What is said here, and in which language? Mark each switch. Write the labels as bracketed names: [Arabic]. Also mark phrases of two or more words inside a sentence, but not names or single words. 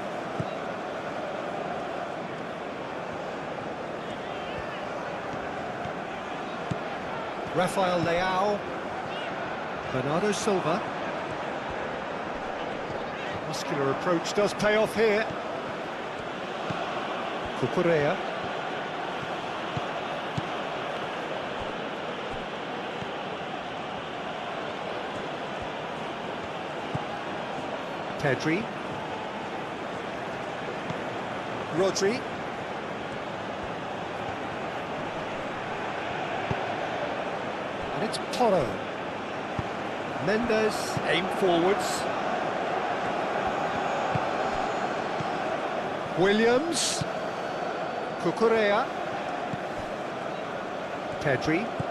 [English] Rafael Leao. Bernardo Silva. Muscular approach does pay off here. Cucurella. Pedri. Rodri. And it's Porro. Mendes, aim forwards. Williams. Cucurella. Pedri.